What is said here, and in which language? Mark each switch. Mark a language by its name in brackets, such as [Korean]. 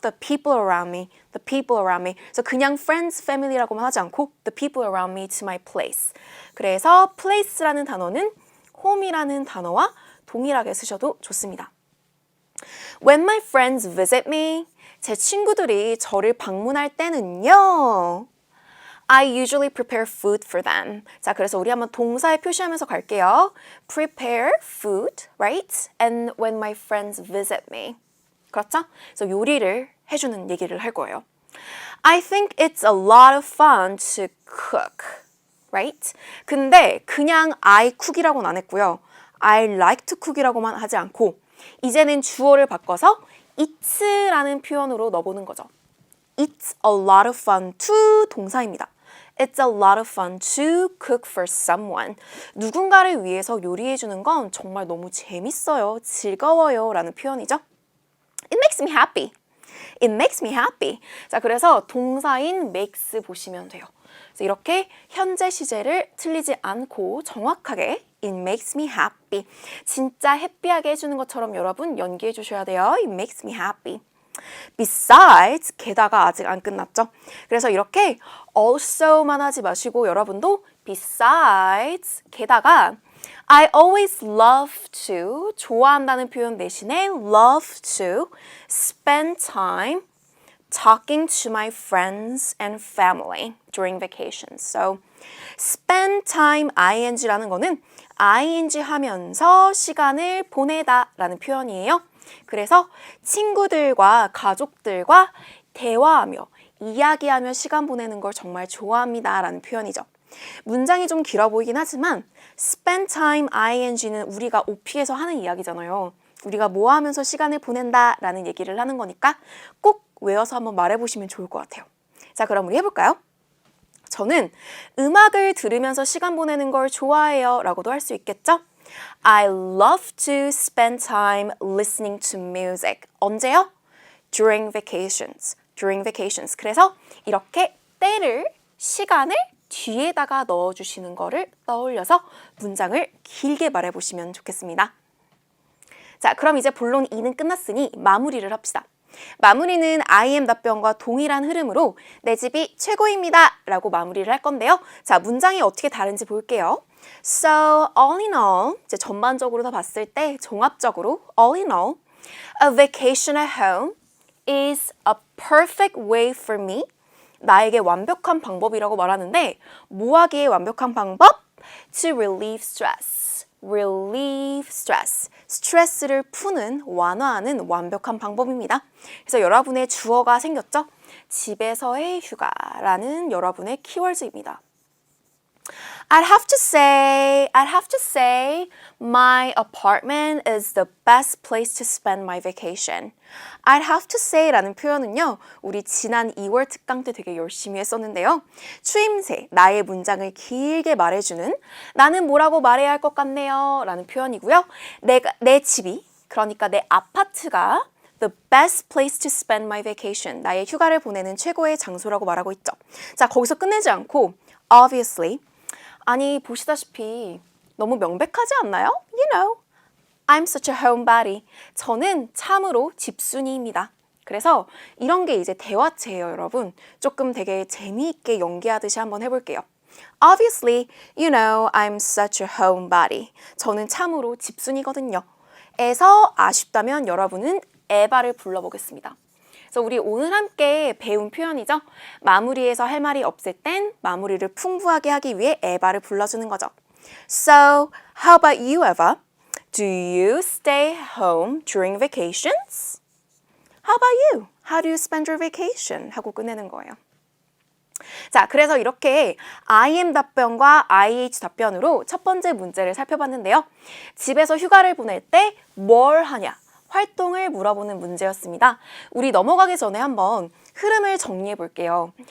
[English] The people around me, the people around me. [Korean] 그래서 그냥 [English] friends, family [Korean] 라고만 하지 않고 [English] the people around me to my place. [Korean] 그래서 place라는 단어는 home이라는 단어와 동일하게 쓰셔도 좋습니다. [English] When my friends visit me, [Korean] 제 친구들이 저를 방문할 때는요. [English] I usually prepare food for them. [Korean] 자, 그래서 우리 한번 동사에 표시하면서 갈게요. [English] Prepare food, right? And when my friends visit me. [Korean] 그렇죠? 그래서 요리를 해주는 얘기를 할 거예요. [English] I think it's a lot of fun to cook, right? [Korean] 근데 그냥 I cook이라고는 안 했고요. I like to cook이라고만 하지 않고 이제는 주어를 바꿔서 it's라는 표현으로 넣어보는 거죠. [English] It's a lot of fun to [Korean] 동사입니다. [English] It's a lot of fun to cook for someone. [Korean] 누군가를 위해서 요리해주는 건 정말 너무 재밌어요, 즐거워요 라는 표현이죠. [English] It makes me happy. It makes me happy. [Korean] 자, 그래서 동사인 makes 보시면 돼요. 그래서 이렇게 현재 시제를 틀리지 않고 정확하게 [English] It makes me happy. [Korean] 진짜 해피하게 해주는 것처럼 여러분 연기해 주셔야 돼요. [English] It makes me happy. [Korean] Besides, 게다가 아직 안 끝났죠. 그래서 이렇게 also만 하지 마시고 여러분도 [English] besides, [Korean] 게다가 [English] I always love to, [Korean] 좋아한다는 표현 대신에 [English] love to spend time talking to my friends and family during vacations. [Korean] So, spend time ing라는 거는 ing 하면서 시간을 보내다 라는 표현이에요. 그래서 친구들과 가족들과 대화하며 이야기하며 시간 보내는 걸 정말 좋아합니다 라는 표현이죠. 문장이 좀 길어 보이긴 하지만 spend time ing는 우리가 OP에서 하는 이야기잖아요. 우리가 뭐 하면서 시간을 보낸다 라는 얘기를 하는 거니까 꼭 외워서 한번 말해보시면 좋을 것 같아요. 자, 그럼 우리 해볼까요? 저는 음악을 들으면서 시간 보내는 걸 좋아해요 라고도 할 수 있겠죠? [English] I love to spend time listening to music. [Korean] 언제요? [English] During vacations. During vacations. [Korean] 그래서 이렇게 때를, 시간을 뒤에다가 넣어주시는 거를 떠올려서 문장을 길게 말해보시면 좋겠습니다. 자, 그럼 이제 본론 2는 끝났으니 마무리를 합시다. 마무리는 I am 답변과 동일한 흐름으로 내 집이 최고입니다 라고 마무리를 할 건데요. 자, 문장이 어떻게 다른지 볼게요. [English] So, all in all, [Korean] 이제 전반적으로 다 봤을 때 종합적으로 [English] all in all, a vacation at home is a perfect way for me. [Korean] 나에게 완벽한 방법이라고 말하는데 뭐 하기에 완벽한 방법? [English] To relieve stress. relieve stress. [Korean] 스트레스를 푸는, 완화하는 완벽한 방법입니다. 그래서 여러분의 주어가 생겼죠? 집에서의 휴가라는 여러분의 키워드입니다. [English] I'd have to say, my apartment is the best place to spend my vacation. [Korean] I'd have to say라는 표현은요, 우리 지난 2월 특강 때 되게 열심히 했었는데요. 추임새, 나의 문장을 길게 말해주는, 나는 뭐라고 말해야 할 것 같네요 라는 표현이고요. 내 집이, 그러니까 내 아파트가 [English] the best place to spend my vacation. [Korean] 나의 휴가를 보내는 최고의 장소라고 말하고 있죠. 자, 거기서 끝내지 않고 obviously, 아니 보시다시피 너무 명백하지 않나요? [English] You know, I'm such a homebody. [Korean] 저는 참으로 집순이입니다. 그래서 이런 게 이제 대화체예요, 여러분. 조금 되게 재미있게 연기하듯이 한번 해볼게요. [English] Obviously, you know, I'm such a homebody. [Korean] 저는 참으로 집순이거든요. 에서 아쉽다면 여러분은 에바를 불러보겠습니다. 그래서 우리 오늘 함께 배운 표현이죠. 마무리해서 할 말이 없을 땐 마무리를 풍부하게 하기 위해 에바를 불러주는 거죠. [English] So, how about you, Eva? Do you stay home during vacations? How about you? How do you spend your vacation? [Korean] 하고 끝내는 거예요. 자, 그래서 이렇게 I am 답변과 IH 답변으로 첫 번째 문제를 살펴봤는데요. 집에서 휴가를 보낼 때 뭘 하냐? 활동을 물어보는 문제였습니다. 우리 넘어가기 전에 한번 흐름을 정리해 볼게요.